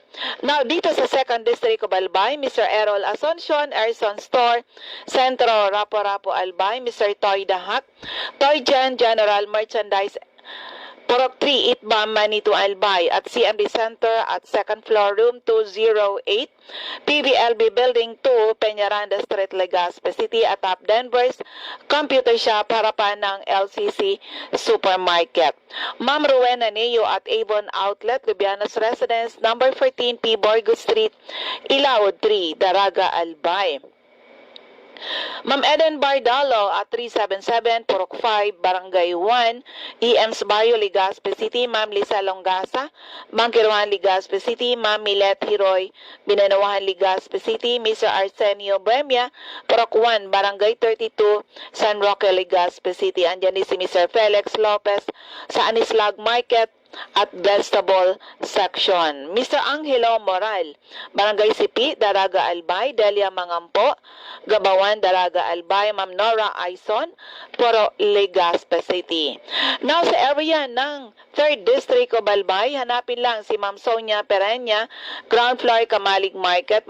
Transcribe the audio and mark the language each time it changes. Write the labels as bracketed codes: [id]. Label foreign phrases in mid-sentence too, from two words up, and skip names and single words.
[tl] Now, dito sa [en] second district of Albay, [tl] Mr. Errol Asuncion, Erson Store, Centro, Rapo-Rapo, Albay. Mr. Toy Dahak, Toy Jan General Merchandise Purok 3, Itba, Manito, Albay at [en] CMD Center at second floor, [tl] room 208, PBLB Building 2, Peñaranda Street, Legazpi City at Top Denver's Computer Shop, harapan ng LCC Supermarket. Ma'am Rowena Neo at Avon Outlet, Lubianos Residence, number 14 P. Borgo Street, Ilaod 3, Daraga, Albay. Ma'am Eden Bardalo at 377 Purok 5, Barangay 1, EMS Barrio, Legazpi City. Ma'am Lisa Longasa, Bangkiruan, Legazpi City. Ma'am Milet Hiroy, Binanawahan, Legazpi City. Mr. Arsenio Bremia, Purok 1, Barangay 32, San Roque, Legazpi City. Andyan din si Mr. Felix Lopez sa Anislag Market at Vegetable Section. Mr. Angelo Moral, Barangay Sipi, Daraga, Albay. Delia Mangampo, Gabawan, Daraga, Albay. Ma'am Nora Aison, Puro, Legazpi City. Now sa area ng [en] 3rd District of Albay, [tl] hanapin lang si Ma'am Sonia Pereña, [en] ground floor [tl] Kamalig Market.